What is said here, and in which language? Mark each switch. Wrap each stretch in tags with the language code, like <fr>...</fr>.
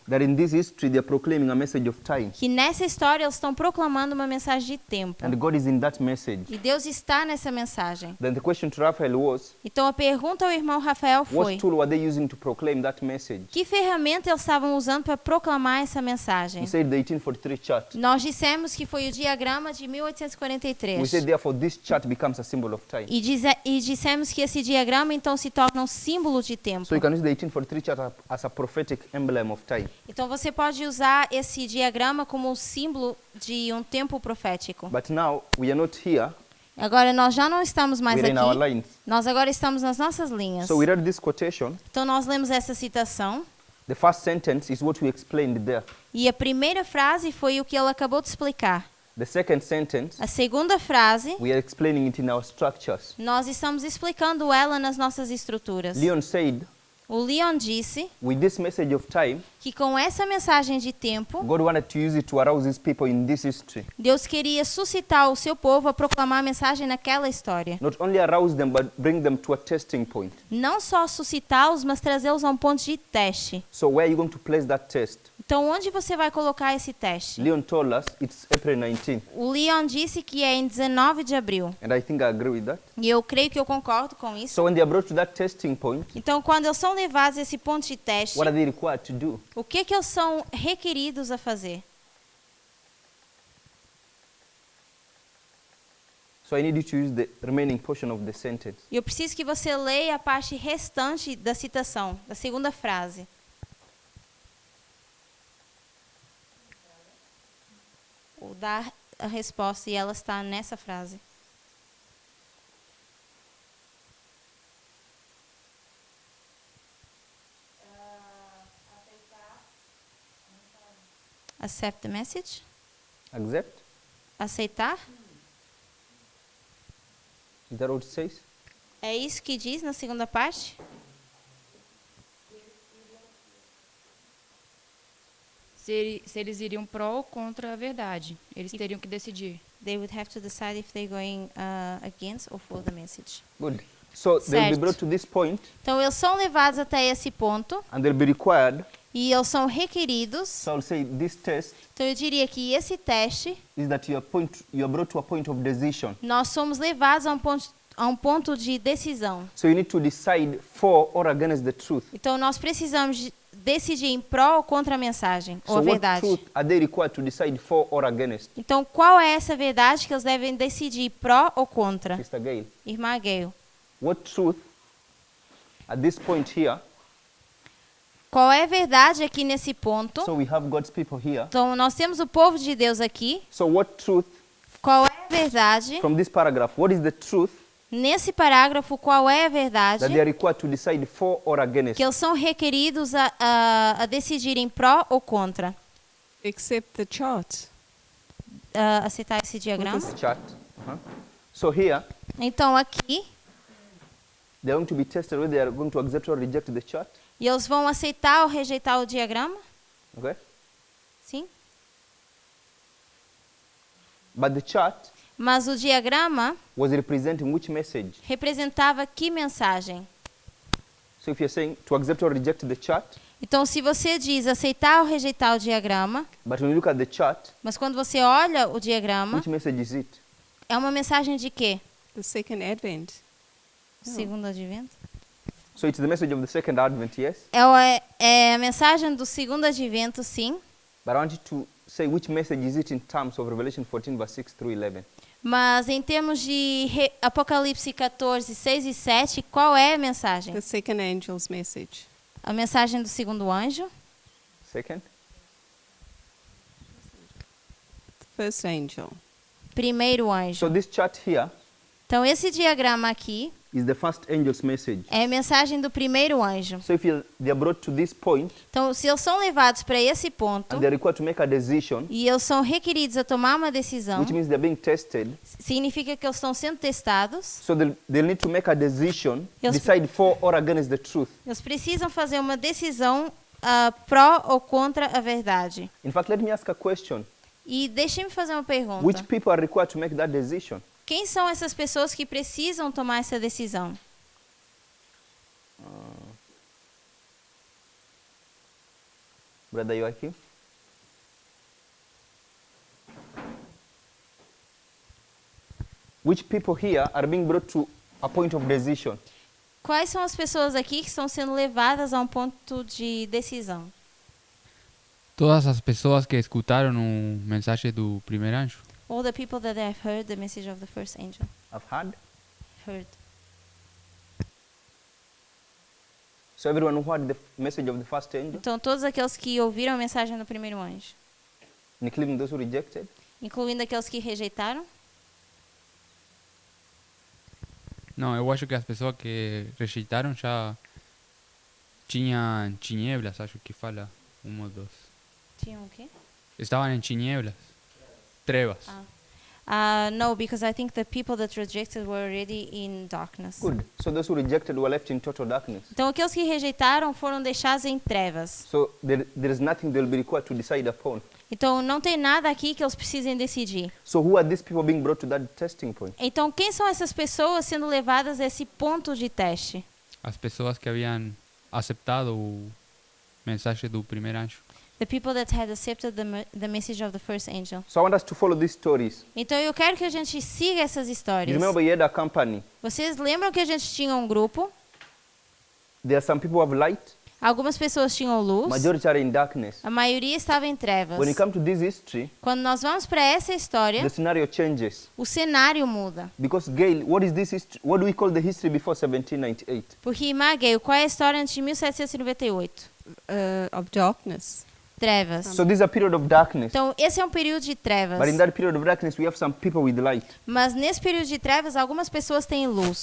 <en>that in this history they are proclaiming a message of time.</en> <pt>que nessa história eles estão proclamando uma mensagem de tempo.</pt> <en>And God is in that message.</en> <pt>E Deus está nessa mensagem.</pt> <en>Then the question to Raphael was,</en> <pt>Então a pergunta ao irmão Rafael foi:</pt> <en>what tool were they using to proclaim that message?</en> <pt>que ferramenta eles estavam usando para proclamar essa mensagem?</pt> <en>He said the 1843 chart.</en> <pt>Nós dissemos que foi o diagrama de 1843.</pt> <en>We said, therefore, this chart becomes a symbol of time.</en> <pt>E dissemos que esse diagrama então se torna um símbolo de tempo.</pt> <en>So you can use the 1843 chart as a prophetic emblem of time.</en> <pt>Então você pode usar esse diagrama como um símbolo de um tempo profético.</pt> <en>But now, we are not here.</en> <pt>Agora nós já não estamos mais</pt> <en>We're in our</en> <pt>aqui.</pt> <en>lines.</en> <pt>Nós agora estamos nas nossas linhas.</pt> <en>So we read this quotation.</en> <pt>Então nós lemos essa citação.</pt> <en>The first sentence is what we explained there.</en> <pt>E a primeira frase foi o que ela acabou de explicar.</pt> <en>The second sentence,</en> <pt>A segunda frase,</pt> <en>we are explaining it in our structures.</en> <pt>nós estamos explicando ela nas nossas estruturas.</pt> <en>Leon said,</en> <pt>O Leon disse</pt> <en>with this message of time,</en> <pt>que com essa mensagem de tempo,</pt> <en>God wanted to use it to arouse his people in this history.</en> <pt>Deus queria suscitar o seu povo a proclamar a mensagem naquela história.</pt> <en>Not only arouse them, but bring them to a testing point.</en> <pt>Não só suscitá-los, mas trazê-los a um ponto de teste.</pt> <en>So where are you going to place that test?</en> <pt>Então, onde você vai colocar esse teste?</pt> <en>Leon told us it's April 19th.</en> <pt>O Leon disse que é em 19 de abril.</pt> <en>And I think I agree with that.</en> <pt>E eu creio que eu concordo com isso.</pt> <en>So when they are brought to that testing point,</en> <pt>Então, quando eles são levados a esse ponto de teste,</pt> <en>what are they required to do?</en> <pt>o que eles são requeridos a fazer?</pt> <en>So I need you to use the remaining portion of the sentence.</en> <pt>E eu preciso que você leia a parte restante da citação, da segunda frase. Ou dar a resposta, e ela está nessa frase.</pt> <en>Accept the message. Accept?</en> <pt>Aceitar.</pt> <en>Is that what it says?</en> <pt>É isso que diz na segunda parte? Se eles iriam pró ou contra a verdade. Eles teriam que decidir.</pt> <en>They would have to decide if they're going against or for the message. Good. So they'll be</en> <pt>Certo.</pt> <en>brought to this point,</en> <pt>Então, eles são levados até esse ponto</pt> <en>and they'll be required.</en> <pt>e eles são requeridos.</pt> <en>So I'll say this test</en> <pt>Então, eu diria que esse teste,</pt> <en>is that you are brought to a point of decision.</en> <pt>nós somos levados a um ponto de decisão.</pt> <en>So you need to decide for or against the truth.</en> <pt>Então, nós precisamos decidir em pró ou contra a mensagem, ou</pt> <en>So</en> <pt>a</pt> <en>what</en> <pt>verdade.</pt> <en>truth are they required to decide for or against?</en> <pt>Então, qual é essa verdade que eles devem decidir, pró ou contra?</pt> <en>Mr. Gale,</en> <pt>Irmã Gayle,</pt> <en>what truth at this point here?</en> <pt>qual é a verdade aqui nesse ponto?</pt> <en>So we have God's people here.</en> <pt>Então, nós temos o povo de Deus aqui.</pt> <en>So what truth</en> <pt>Qual é a verdade?</pt> <en>from this paragraph? What is the truth</en> <pt>Nesse parágrafo, qual é a verdade</pt> <en>that they are required to decide for or against?</en> <pt>que eles são requeridos a decidirem pró ou contra?</pt> <en>Accept the chart.</en> <pt>Aceitar esse diagrama?</pt> <en>Chart. So here</en> <pt>Então, aqui,</pt> <en>they are going to be tested whether they are going to accept or reject the chart.</en> <pt>e eles vão aceitar ou rejeitar o diagrama?</pt> <en>Okay.</en> <pt>Sim.</pt> <en>But the chart</en> <pt>Mas o diagrama</pt> <en>was representing which message?</en> <pt>representava que mensagem?</pt> <en>So if you're saying to accept or reject the chart,</en> <pt>Então, se você diz aceitar ou rejeitar o diagrama,</pt> <en>but when you look at the chart,</en> <pt>mas quando você olha o diagrama,</pt> <en>which message is it?</en> <pt>é uma mensagem de quê?</pt> <en>The second advent.</en> <pt>Segundo advento?</pt> <en>So it's the message of the second advent, yes?</en> <pt>É a mensagem do segundo advento, sim.</pt> <en>But I want you to say which message is it in terms of Revelation 14, verse 6 through 11.</en> <pt>Mas em termos de Apocalipse 14, 6 e 7, qual é a mensagem?</pt> <en>The second angel's message.</en> <pt>A mensagem do segundo anjo?</pt> <en>Second? The first angel.</en> <pt>Primeiro anjo.</pt> <en>So this chart here</en> <pt>Então, esse diagrama aqui</pt> <en>is the first angel's message.</en> <pt>é a mensagem do primeiro anjo.</pt> <en>So if they are brought to this point</en> <pt>Então, se eles são levados para esse ponto</pt> <en>and they are required to make a decision,</en> <pt>e eles são requeridos a tomar uma decisão,</pt> <en>which means they're being tested,</en> <pt>significa que eles estão sendo testados.</pt> <en>so they'll need to make a decision, Yes. decide for or against the truth.</en> <pt>Eles precisam fazer uma decisão pró ou contra a verdade.</pt> <en>In fact, let me ask a question.</en> <pt>E deixe-me fazer uma pergunta.</pt> <en>Which people are required to make that decision?</en> <pt>Quem são essas pessoas que precisam tomar essa decisão?</pt> <en>Brother Joachim? Which people here are being brought to a point of decision?</en> <pt>Quais são as pessoas aqui que estão sendo levadas a um ponto de decisão? Todas as pessoas que escutaram o mensagem do primeiro anjo.</pt> <en>All the people that have heard the message of the first angel. I've heard. Heard. So everyone who heard the message of the first angel,</en> <pt>Então, todos aqueles que ouviram a mensagem do primeiro anjo,</pt> <en>including those who rejected,</en> <pt>incluindo aqueles que rejeitaram. Não, eu acho que as pessoas que rejeitaram já tinham tinieblas, acho que fala ou dois. Tinham o quê? Estavam em tinieblas, trevas.</pt> <en>No, because I think the people that rejected were already in darkness. good. So those who rejected were left in total darkness.</en> <pt>Então, aqueles que rejeitaram foram deixados em trevas.</pt> <en>So there is nothing they will be required to decide upon.</en> <pt>Então, não tem nada aqui que eles precisem decidir.</pt> <en>So who are these people being brought to that testing point?</en> <pt>Então, quem são essas pessoas sendo levadas a esse ponto de teste? As pessoas que haviam aceitado o mensagem do primeiro anjo.</pt> <en>The people that had accepted the message of the first angel. So I want us to follow these stories.</en> <pt>Então, eu quero que a gente siga essas</pt> <en>You</en> <pt>histórias.</pt> <en>remember you had a company.</en> <pt>Vocês lembram que a gente tinha um grupo?</pt> <en>There are some people who have light.</en> <pt>Algumas pessoas tinham luz.</pt> <en>Majority are in darkness.</en> <pt>A maioria estava em trevas.</pt> <en>When you come to this history,</en> <pt>Quando nós vamos para essa história,</pt> <en>the scenario changes.</en> <pt>o cenário muda.</pt> <en>Because Gail, what is this history? What do we call the history before 1798?</en> <pt>Porque, irmã Gayle, qual é a história antes de 1798?</pt> <en>Of darkness.</en> <pt>Trevas.</pt> <en>So this is a period of darkness.</en> <pt>Então, esse é um período de trevas.</pt> <en>But in that period of darkness, we have some people with light.</en> <pt>Mas nesse período de trevas, algumas pessoas têm luz.</pt>